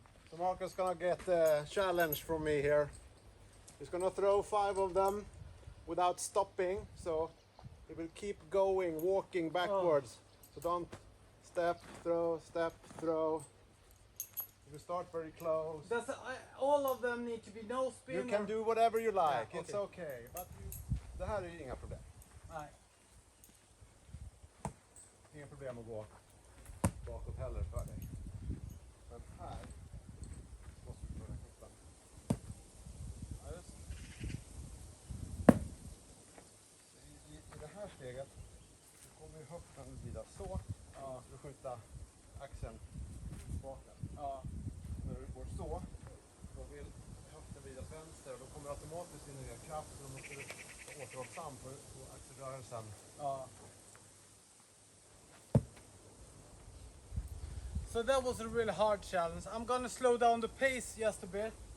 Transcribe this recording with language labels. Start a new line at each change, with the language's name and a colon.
English: So Marcus gonna get a challenge from me here. He's gonna throw 5 of them without stopping, so he will keep going, walking backwards. So don't step, throw. We start very close. All of them need to be no spin? You can do whatever you like, Yeah, it's okay. But
Swedish: det här är inga problem. Nej. Inga problem att gå bakåt heller för dig. Men här måste du börja hitta. Ja, just. I det här steget så kommer höften vrida så. Ja. Så du skjuta axeln tillbaka. Ja. När du går så, då vill höften vridas vänster och då kommer automatiskt in i kraft, så då måste du vara återhållsam på axelrörelsen. Ja.
English: So that was a really hard challenge. I'm gonna slow down the pace just a bit.